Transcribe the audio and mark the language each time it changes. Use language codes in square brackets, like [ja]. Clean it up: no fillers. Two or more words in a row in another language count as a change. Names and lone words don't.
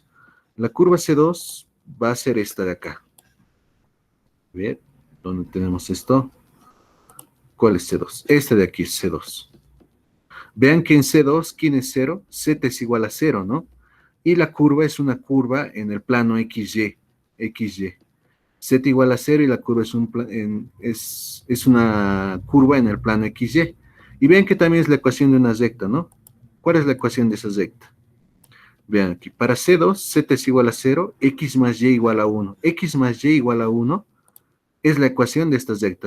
[es] La curva C2 va a ser esta de acá. Bien, ¿dónde tenemos esto? ¿Cuál es C2? Este de aquí es C2. Vean que en C2, ¿quién es 0? Z es igual a 0, ¿no? Y la curva es una curva en el plano XY. XY. Z igual a 0 y la curva es una curva en el plano XY. Y vean que también es la ecuación de una recta, ¿no? ¿Cuál es la ecuación de esa recta? Vean aquí, para C2, Z es igual a 0, X más Y igual a 1. X más Y igual a 1 es la ecuación de esta recta.